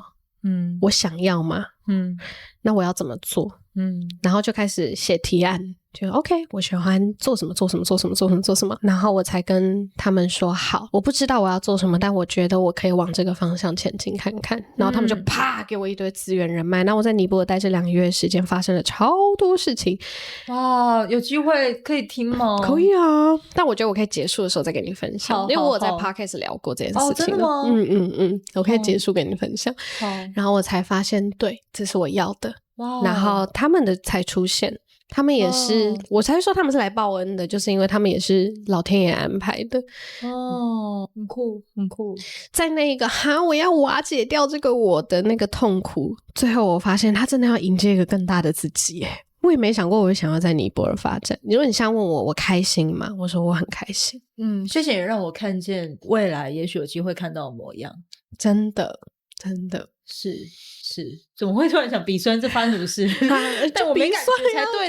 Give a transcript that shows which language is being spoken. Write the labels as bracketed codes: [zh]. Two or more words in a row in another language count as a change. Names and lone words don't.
[zh] 我想要嗎？那我要怎麼做？然後就開始寫提案，就 OK 我喜歡做什麼做什么做什么做什么做什麼，然後我才跟他們說好，我不知道我要做什麼，但我覺得我可以往這個方向前進看看。然後他們就啪給我一堆資源人脈。那我在尼泊爾待這2個月的時間，發生了超多事情。哇，有機會可以聽嗎？可以啊，但我覺得我可以結束的時候再給你分享，因為我有在 Podcast 聊過這件事情。真的嗎？我可以結束給你分享。然後我才發現，對，這是我要的。 wow. 然後他們的才出現。他們也是，我才說他們是來報恩的，就是因為他們也是老天爺安排的。很酷，很酷。在那個我要瓦解掉這個我的那個痛苦，最後我發現他真的要迎接一個更大的自己。我也沒想過我會想要在尼泊爾發展。如果你想問我開心嗎？我說我很開心。謝謝你讓我看見未來也許有機會看到的模樣。真的是，怎麼會突然想鼻酸？這發生什麼事？但我沒感覺才對的。